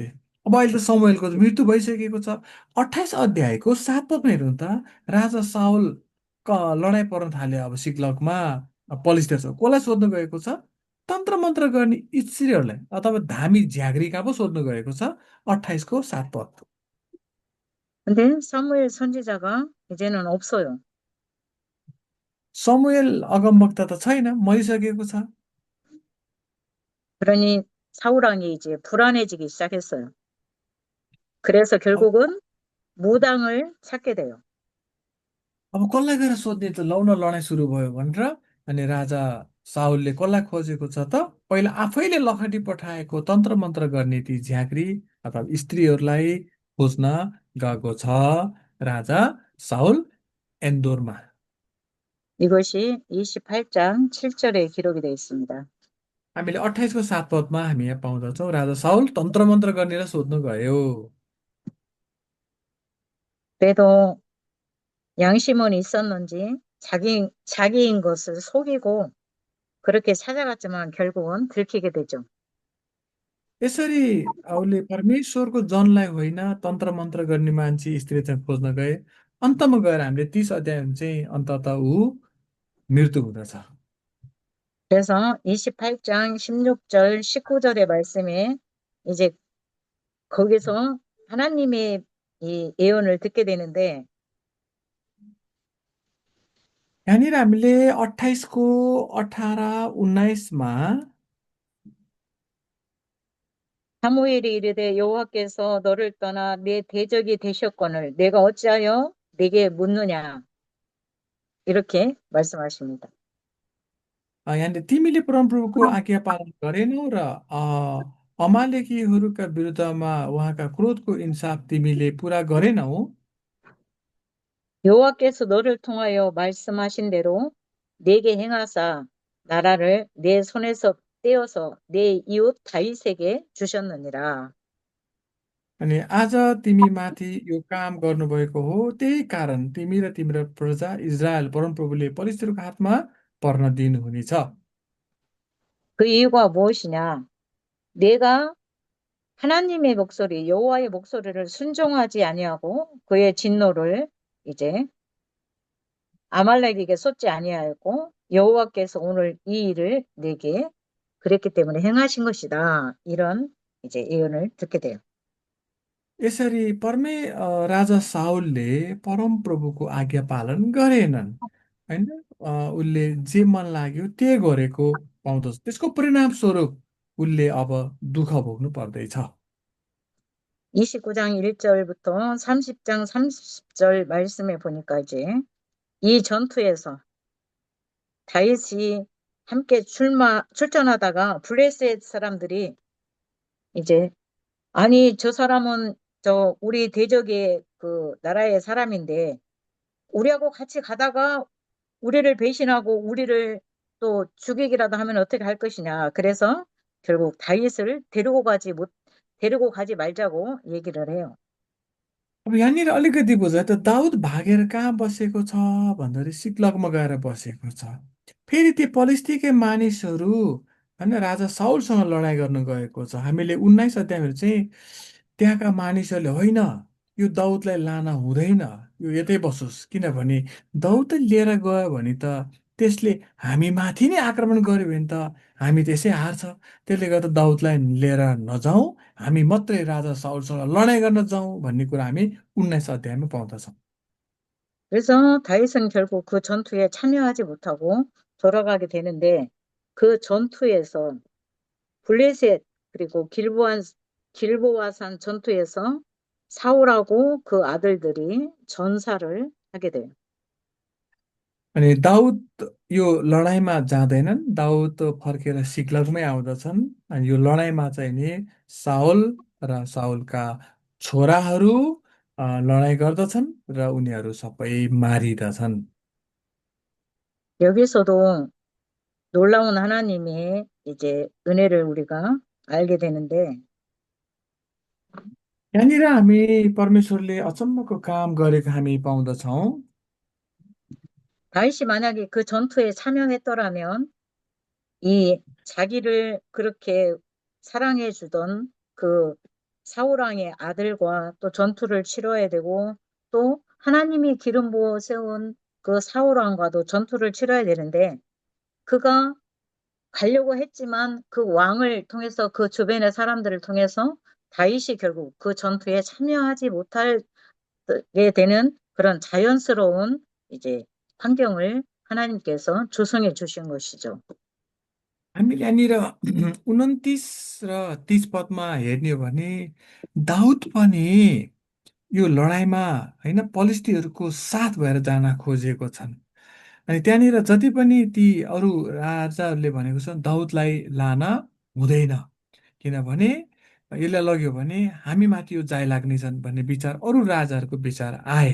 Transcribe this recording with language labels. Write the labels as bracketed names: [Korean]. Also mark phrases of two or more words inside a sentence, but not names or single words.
[Nepali] अब अहिले त समुएलको मृत्यु भइसकेको छ। 28 अध्यायको 7 पदमा हेर्नु त राजा साउल लडाइँ पर्न थाल्यो अब सिक्लगमा पलिस्तिर कसलाई सोध्नु गएको छ तन्त्र मन्त्र गर्ने स्त्रीहरूलाई अथवा धामी झ्याग्रीका पो सोध्नु गएको छ 28को 7 पद। [Korean] 근데 사무엘 선지자가 이제는 없어요. [Nepali] समुएल अगमवक्ता त छैन, मरिसकेको छ। [Korean] 그러니 사울 왕이 이제 불안해지기 시작했어요. 그래서 [Nepali] अब [Korean] 결국은 무당을 찾게 돼요. [Nepali] अब कसलाई गएर सोध्ने त लौ न लडाइँ सुरु भयो भनेर अनि राजा साउलले कसलाई खोजेको छ त पहिला आफैले लखटी पठाएको तन्त्र मन्त्र गर्ने ती झाँक्री अथवा स्त्रीहरूलाई खोज्न गएको छ राजा साउल एन्दोरमा। [Korean] 이것이 28장 7절에 기록이 되어 있습니다. [Nepali] हामीले 28को 7 पदमा हामी यहाँ पाउँदछौँ राजा साउल तन्त्र मन्त्र गर्नेर सोध्नु गयो। [Korean] 그래도 양심은 있었는지 자기인 것을 속이고 그렇게 찾아갔지만 결국은 들키게 되죠. [Nepali] यसरी उसले परमेश्वरको जनलाई होइन तन्त्र मन्त्र गर्ने मान्छे स्त्री चाहिँ खोज्न गए। अन्तमा गएर हामीले 30 अध्यायमा चाहिँ अन्तत ऊ मृत्यु हुँदछ। [Korean] 그래서 28장 16절, 19절의 말씀에 이제 거기서 하나님의 이 예언을 듣게 되는데 [Nepali] यहाँनिर हामीले 28को 18 19मा [Korean] 사무엘이 이르되 여호와께서 너를 떠나 내 대적이 되셨거늘 내가 어찌하여 네게 묻느냐 이렇게 말씀하십니다. [Nepali] यहाँनिर तिमीले परमप्रभुको आज्ञा पालन गरेनौ र अमालेकीहरूका विरुद्धमा उहाँका क्रोधको इन्साफ तिमीले पुरा गरेनौ। [Korean] 여호와께서 너를 통하여 말씀하신 대로 네게 행하사 나라를 내 손에서 떼어서 내 이웃 다윗에게 주셨느니라. [Nepali] अनि आज तिमी माथि यो काम गर्नुभएको हो, त्यही कारण तिमी र तिम्रो प्रजा इजरायल परमप्रभुले पलिश्तीहरूको हातमा पर्न दिनुहुनेछ। [Korean] 그 이유가 무엇이냐? 내가 하나님의 목소리, 여호와의 목소리를 순종하지 아니하고 그의 진노를 이제 아말렉에게 쏟지 아니하였고 여호와께서 오늘 이 일을 내게 그랬기 때문에 행하신 것이다. 이런 이제 예언을 듣게 돼요. [Nepali] यसरी राजा साउलले परमप्रभुको आज्ञा पालन गरेनन् होइन। उसले जे मन लाग्यो त्यही गरेको पाउँदछ। त्यसको परिणाम स्वरूप उसले अब दुःख भोग्नु पर्दैछ। [Korean] 29장 1절부터 30장 30절 말씀에 보니까 이제 이 전투에서 다윗이 함께 출전하다가 블레셋 사람들이 이제 아니, 저 사람은 저 우리 대적의 그 나라의 사람인데 우리하고 같이 가다가 우리를 배신하고 우리를 또 죽이기라도 하면 어떻게 할 것이냐. 그래서 결국 다윗을 데리고 가지 말자고 얘기를 해요. [Nepali] अब यहाँनिर अलिकति बुझ त दाउद भागेर कहाँ बसेको छ भन्दाखेरि सिक्लगमा गएर बसेको छ। फेरि ती पलिस्टीकै मानिसहरू होइन राजा साउलसँग लडाइँ गर्न गएको छ। हामीले 19 अध्यायहरू चाहिँ त्यहाँका मानिसहरूले होइन यो दाउदलाई लान हुँदैन, यो यतै बसोस्, किनभने दाउदलाई लिएर गयो भने त त्यसले हामी माथि नै आक्रमण गर्यो भने त हामी त्यसै हार्छ। त्यसले गर्दा दाउदलाई लिएर नजाउँ, हामी मात्रै राजा साउलसँग लडाइँ गर्न जाउँ भन्ने कुरा हामी 19 अध्यायमा पाउँदछौँ। [Korean] 그래서 다윗은 결국 그 전투에 참여하지 못하고 돌아가게 되는데 그 전투에서 블레셋 그리고 길보아산 전투에서 사울하고 그 아들들이 전사를 하게 돼요. [Nepali] अनि दाउद यो लडाइँमा जाँदैनन्, दाउद फर्केर सिक्लगमै आउँदछन्। अनि यो लडाइँमा चाहिँ नि साउल र साउलका छोराहरू लडाइँ गर्दछन् र उनीहरू सबै मारिदछन्। [Korean] 여기서도 놀라운 하나님의 이제 은혜를 우리가 알게 되는데 [Nepali] यहाँनिर हामी परमेश्वरले अचम्मको काम गरेको हामी पाउँदछौँ। [Korean] 다윗이 만약에 그 전투에 참여했더라면 이 자기를 그렇게 사랑해 주던 그 사울왕의 아들과 또 전투를 치러야 되고 또 하나님이 기름 부어 세운 그 사울왕과도 전투를 치러야 되는데 그가 가려고 했지만 그 왕을 통해서 그 주변의 사람들을 통해서 다윗이 결국 그 전투에 참여하지 못하게 되는 그런 자연스러운 이제 환경을 하나님께서 조성해 주신 것이죠. [Nepali] हामीले यहाँनिर 29 र 30 पदमा हेर्ने हो भने दाउद पनि यो लडाइँमा होइन पलिस्टीहरूको साथ भएर जान खोजेको छन्। अनि त्यहाँनिर जति पनि ती अरू राजाहरूले भनेको छन् दाउदलाई लान हुँदैन, किनभने यसलाई लग्यो भने हामी माथि यो जाय लाग्नेछन् भन्ने विचार अरू राजाहरूको विचार आए।